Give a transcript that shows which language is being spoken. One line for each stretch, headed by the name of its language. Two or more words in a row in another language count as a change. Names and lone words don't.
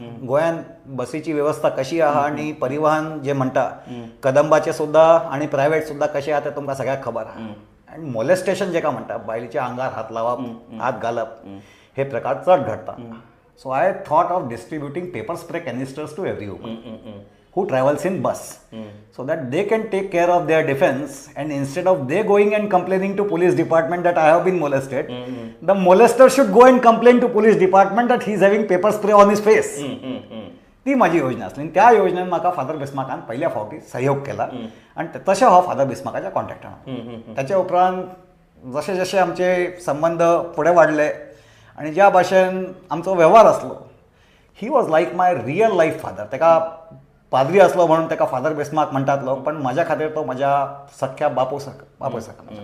Konkani: गोंयान बसीची वेवस्था कशी आहा आनी परिवहन जे म्हणटा कदंबाचे सुद्धा आनी प्रायवेट सुद्धा कशें आहा तें तुमकां सगळ्यांक खबर आहा. आनी मोलेस्टेशन जेका म्हणटा, बायलेच्या आंगार हात लावप, हात घालप, हे प्रकार चड घडटा.
English: So I thought of distributing pepper spray canisters to every woman who travels in bus, so that they can take care of their defense, and instead of they going and complaining to police department that I have been molested, the molester should go and complain to police department that he is having pepper spray on his face.
Konkani: ती माझी योजना असली आणि त्या योजनेन म्हाका फादर बिस्मार्कान पहिल्या फावटी सहयोग केला आणि तशें हांव फादर बिस्मार्काच्या कॉन्टॅक्टान. त्याच्या उपरांत जशे जशे आमचे संबंध फुडें वाडले आनी ज्या भाशेन आमचो वेव्हार आसलो,
English: He was like my real life father.
Konkani: ताका पाद्री असलो म्हणून ताका फादर बिस्मार्क म्हणटात लोक, पण म्हज्या खातीर तो म्हज्या सख्या बापूय सारको.